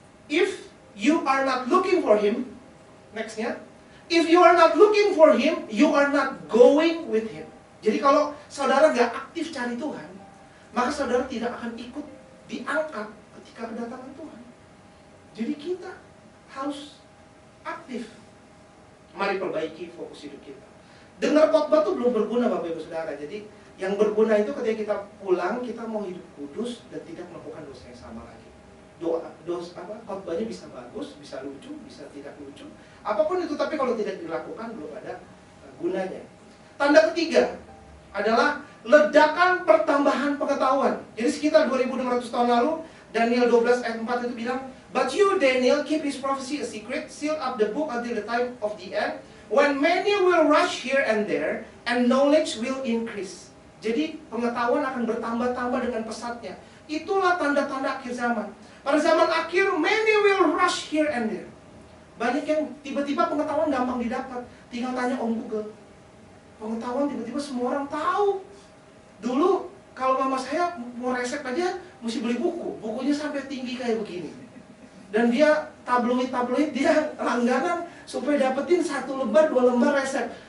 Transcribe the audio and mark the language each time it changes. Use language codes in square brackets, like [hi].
[en] If you are not looking for Him, nextnya, if you are not looking for Him, you are not going with Him. [id] Jadi kalau saudara gak aktif cari Tuhan, maka saudara tidak akan ikut diangkat ketika kedatangan Tuhan. Jadi kita harus aktif. Mari perbaiki fokus hidup kita. Dengar khotbah itu belum berguna Bapak Ibu Saudara. Jadi yang berguna itu ketika kita pulang, kita mau hidup kudus dan tidak melakukan dosa yang sama lagi. Khotbahnya bisa bagus, bisa lucu, bisa tidak lucu. Apapun itu, tapi kalau tidak dilakukan belum ada gunanya. Tanda ketiga adalah ledakan pertambahan pengetahuan. Jadi sekitar 2600 tahun lalu, Daniel 12 ayat 4 itu bilang, [en] "But you, Daniel, keep his prophecy a secret, seal up the book until the time of the end, when many will rush here and there, and knowledge will increase." [id] Jadi pengetahuan akan bertambah-tambah dengan pesatnya. Itulah tanda-tanda akhir zaman. Pada zaman akhir, [en] many will rush here and there. [id] Banyak yang tiba-tiba pengetahuan gampang didapat. Tinggal tanya Om Google. Pengetahuan tiba-tiba semua orang tahu. Dulu kalau mama saya mau resep aja mesti beli buku. Bukunya sampai tinggi kayak begini. Dan dia tabloid dia langganan supaya dapetin 1 lembar 2 lembar resep.